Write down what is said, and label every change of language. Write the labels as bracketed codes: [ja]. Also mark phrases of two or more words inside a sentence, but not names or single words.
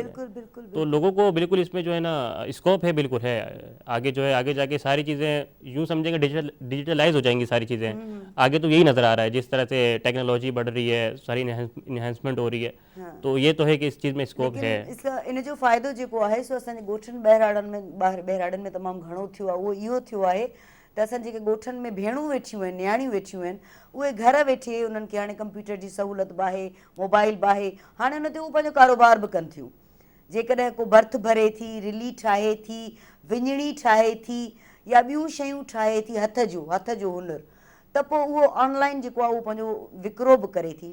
[ur] بالکل بالکل. تو لوگوں کو بالکل اس میں جو ہے نا اسکوپ ہے, بالکل ہے آگے, جو ہے آگے جا کے ساری چیزیں یوں سمجھیں گے ڈیجیٹلائز ہو جائیں گی ساری چیزیں. آگے تو یہی نظر آ رہا ہے, جس طرح سے ٹیکنالوجی بڑھ رہی ہے, ساری انہینسمنٹ ہو رही ہے, تو یہ تو ہے کہ اس چیز میں اسکوپ ہے. [sd] اس का इन जो फ़ाइदो जेको आहे सो असांजे ॻोठनि बहिराड़नि में तमामु घणो थियो आहे. उहो इहो थियो आहे त असां जेके ॻोठनि में भेणूं वेठियूं आहिनि, न्याणियूं वेठियूं आहिनि, उहे घर वेठे उन्हनि खे हाणे कंप्यूटर जी सहूलियत बि आहे, मोबाइल बि आहे, हाणे उन ते उहे पंहिंजो कारोबार बि कनि थियूं. जेकॾहिं को भर्थ भरे थी, रिली ठाहे थी, विञणी ठाहे थी, या ॿियूं शयूं ठाहे थी, हथ जो हुनर, त पोइ उहो ऑनलाइन जेको आहे उहो पंहिंजो विकिरो बि करे थी.